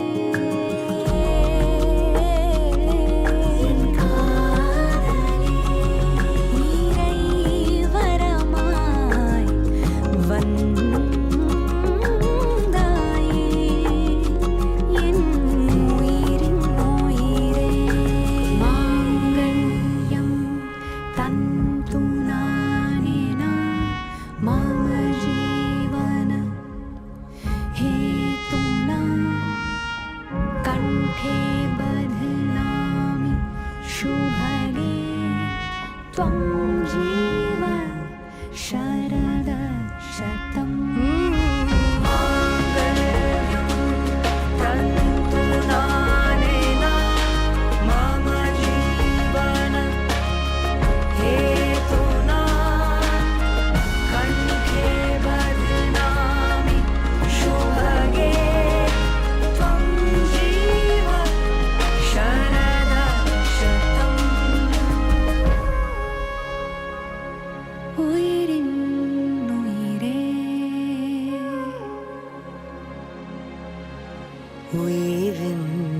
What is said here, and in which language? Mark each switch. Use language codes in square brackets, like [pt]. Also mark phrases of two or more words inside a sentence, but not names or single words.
[ta] என் காதலே நீரை வரமாய் வந்தாயே என் உயிரின் உயிரே [sa] माङ्गल्यं तन्तु नानेन मम जीवन हेतुना कंठे बध्नामि शुभगे त्वं जीव शरद शतम् माङ्गल्यं तन्तु नानेन मम जीवन हेतुना कंठे बध्नामि शुभगे त्वं जीव शरद शतम् [ta] உயிரின் உயிரே உயிரின்